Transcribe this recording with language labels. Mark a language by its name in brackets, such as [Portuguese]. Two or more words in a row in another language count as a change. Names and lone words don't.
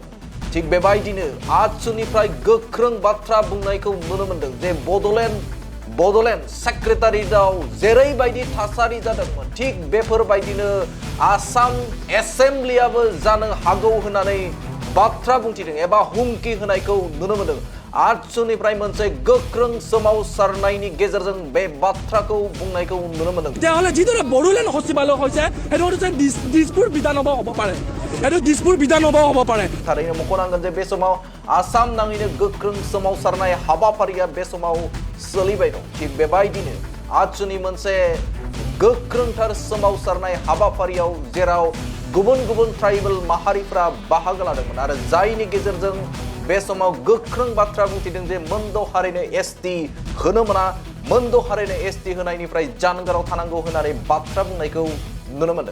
[Bodo] थिग बेबायदिनो आतसुनिफ्राय गोख्रों बाथ्रा बुंनायखौ नुनो मोनदों जे बड'लेण्ड सेक्रेटारियेटआव जेरैबायदि थासारि जादोंमोन थिग बेफोरबायदिनो आसाम एसेम्ब्लियाबो जानो हागौ होननानै बाथ्रा बुंथिदों एबा हुमखि होनायखौ नुनो मोनदों। आतसुनिफ्राय मोनसे गोख्रों सोमावसारनायनि गेजेरजों बे बाथ्राखौ बुंनायखौ नुनो मोनदों। [Assamese] তেতিয়াহ'লে যিদৰে বড়োলেণ্ড সচিবালয় হৈছে সেইটো হৈছে দিছপুৰ বিধানসভা হ'ব পাৰে, এইটো দিছপুৰ বিধানসভা হ'ব পাৰে। [Bodo] थारैनो मख'नांगोन जे बे समाव आसाम नाङैनो गोख्रों सोमावसारनाय हाबाफारिया बे समाव सोलिबाय दं। थिग बेबायदिनो आतसुनि मोनसे गोख्रोंथार सोमावसारनाय हाबाफारियाव जेराव गुबुन गुबुन ट्राइबेल माहारिफ्रा बाहागो लादोंमोन आरो जायनि गेजेरजों बे समाव गोख्रों बाथ्रा बुंथिदों जे मोनद' हारिनो एसटि होनो मोना, मोनद' हारिनो एसटि होनायनिफ्राय जानगाराव थानांगौ होननानै बाथ्रा बुंनायखौ नुनो मोनदों।